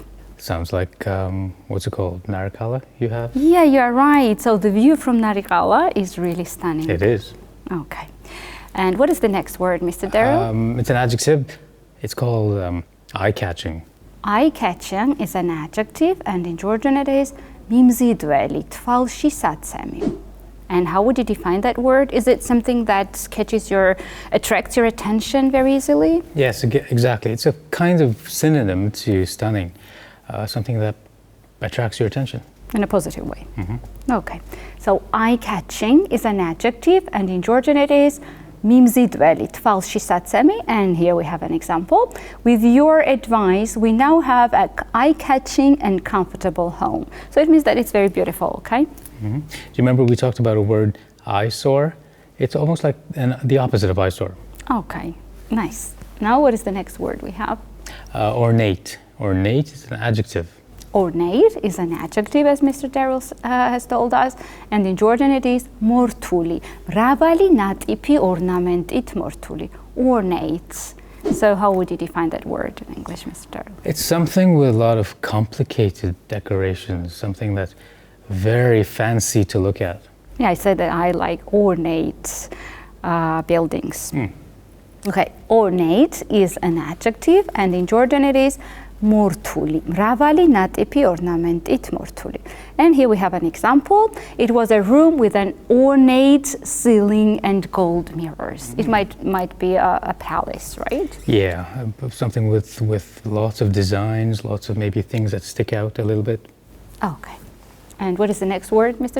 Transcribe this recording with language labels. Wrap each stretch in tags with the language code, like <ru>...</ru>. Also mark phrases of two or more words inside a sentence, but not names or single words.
<en>Sounds like, what's it called, Narikala you have? Yeah, you're right. So the view from Narikala is really stunning. It is. Okay. And what is the next word, Mr. Daryl? It's an adjective. It's called eye-catching. Eye-catching is an adjective, and in Georgian it is</en> <ka>მიმზიდველი, თვალშისაცემი.</ka> <en>And how would you define that word? Is it something that attracts your attention very easily? Yes, exactly. It's a kind of synonym to stunning, something that attracts your attention. In a positive way. Okay. So eye-catching is an adjective, and in Georgian it is</en> <ka>მიმზიდველი, თვალშისაცემი,</ka> <en>and here we have an example. With your advice, we now have an eye-catching and comfortable home. So it means that it's very beautiful, okay? Do you remember we talked about a word eyesore? It's almost like the opposite of eyesore. Okay, nice. Now what is the next word we have? Ornate. Ornate is an adjective. Ornate is an adjective, as Mr. Daryl has told us, and in Georgian it is მორთული.</en> <ka>მრავალი ნატიფი ორნამენტით მორთული.</ka> <en>Ornate. So how would you define that word in English, Mr. Daryl? It's something with a lot of complicated decorations, something that's very fancy to look at. Yeah, I said that I like ornate buildings. Okay, ornate is an adjective, and in Georgian it is მორთული.</en> <ka>მრავალი ნატიფი ორნამენტით მორთული.</ka> <en>And here we have an example. It was a room with an ornate ceiling and gold mirrors. It might be a palace, right? Yeah, something with lots of designs, lots of maybe things that stick out a little bit. Okay. And what is the next word, Mr.</en>